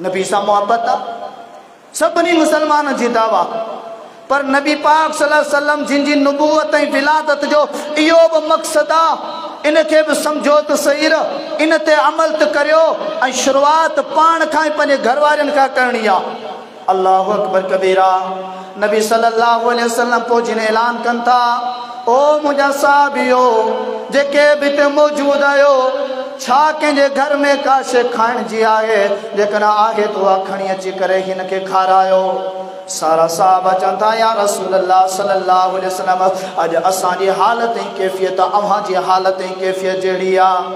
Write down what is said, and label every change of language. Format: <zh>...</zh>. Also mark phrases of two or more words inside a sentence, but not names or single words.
<sd>नबी सां मुहबत आहे, सभिनी मुसलमाननि जी दावा, पर नबी पाक</sd> <ar>صلى الله عليه وسلم</ar> <sd>जिन जी नबूवत ऐं विलादत जो इहो बि मक़सदु आहे, इनखे बि सम्झो त सही, इन ते अमल त करियो ऐं शुरूआत पाण खां ई पंहिंजे घर वारनि खां करणी आहे।</sd> <ar>الله أكبر كبيرا.</ar> <sd>नबी</sd> <ar>صلى الله عليه وسلم</ar> <sd>पोइ जिन ऐलान कनि था, ओ मुंहिंजा साहिबियो जेके बि हिते मौजूदु आहियो, छा कंहिंजे घर में का शइ खाइण जी आहे? जेकॾहिं आहे त उहा खणी अची करे हिन खे खारायो। सारा साहबा चवनि था,</sd> <ar>يا رسول الله صلى الله عليه وسلم</ar> <sd>अॼु असांजी हालत ऐं कैफ़ियत अव्हां जी हालत ऐं कैफ़ियत जहिड़ी आहे।</sd>